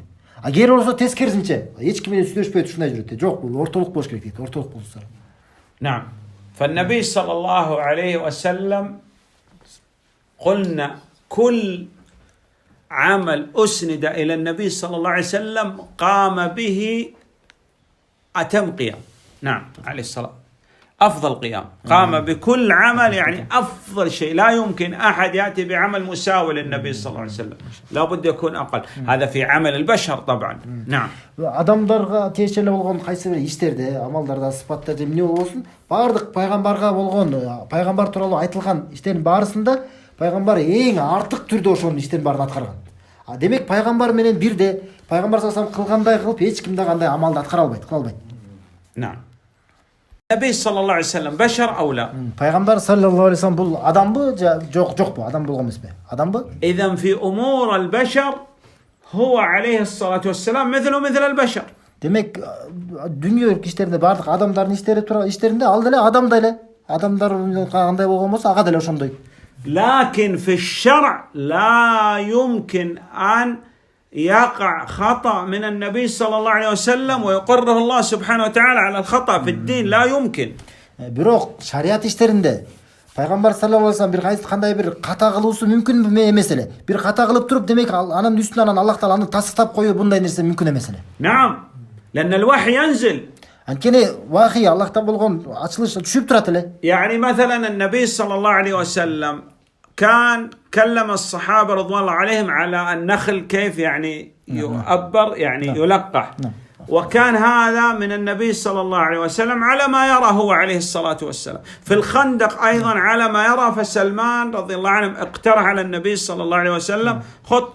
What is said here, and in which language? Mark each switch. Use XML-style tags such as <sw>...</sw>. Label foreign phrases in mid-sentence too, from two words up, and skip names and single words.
<ky>А кээ болсо тескерисинче, эч ким менен сүйлөшпөйт, ушундай жүрөт дейт. Жок, бул ортолук болуш керек дейт, ортолук болсо.</ky> <ar>نعم. فالنبي صلى الله عليه وسلم قلنا كل عمل أسند إلى النبي صلى الله عليه وسلم قام به أتم قيام. نعم، عليه الصلاة أفضل قيام، قام بكل عمل، يعني أفضل شيء. لا يمكن أحد يأتي بعمل مساوي للنبي صلى الله عليه وسلم، لا بد يكون أقل. هذا في عمل البشر طبعا. نعم.</ar> <ky>Адамдарга тиешелүү болгон кайсы бир иштерде, амалдарда, сыпаттарда эмне болсун, баардык пайгамбарга болгон, пайгамбар тууралуу айтылган иштердин баарысында пайгамбар эң артык түрдө ошонун иштердин баарын аткарган. Демек пайгамбар менен бирде, пайгамбар</ky> <ar>صلى الله عليه وسلم</ar> <ky>кылгандай кылып эч ким да кандай амалды аткара албайт, кыла албайт.</ky> <ar>نعم. النبي صلى الله عليه وسلم بشر أو لا؟</ar> <ky>Пайгамбар</ky> <ar>صلى الله عليه وسلم</ar> <ky>бул адамбы, жокпу, адам болгон эмеспи? Адамбы?</ky> <ar>إذا في أمور البشر هو عليه الصلاة والسلام مثله مثل البشر.</ar> <ky>Демек дүнүйө иштеринде баардык адамдардын иштеринде ал деле адам деле. Адамдар кандай болгон болсо ага деле ошондой.</ky> <ar>لكن في الشرع لا يمكن أن يقع خطأ من النبي صلى الله عليه وسلم ويقره الله سبحانه وتعالى على الخطأ في الدين. لا يمكن.</ar> <ky>Бирок шариат иштеринде пайгамбар</ky> <ar>صلى الله عليه وسلم</ar> <ky>бир кайсы кандай бир ката кылуусу мүмкүн эмес эле. Бир ката кылып туруп демек анын үстүнө анан Аллах таала аны тастап коюу мындай нерсе мүмкүн эмес эле.</ky> <ar>نعم لأن الوحي ينزل.</ar> <ky>Анткени вахий Аллахтан болгон ачылыш түшүп турат эле.</ky> <ar>يعني مثلا النبي صلى الله عليه وسلم كان كلم الصحابة رضوان الله عليهم على النخل كيف يعني يؤبر يعني يلقح. وكان هذا من النبي صلى الله عليه وسلم على ما يرى هو عليه الصلاة والسلام. في الخندق أيضا على ما يرى، فسلمان رضي الله عنه اقترح على النبي صلى الله عليه وسلم خط.</ar>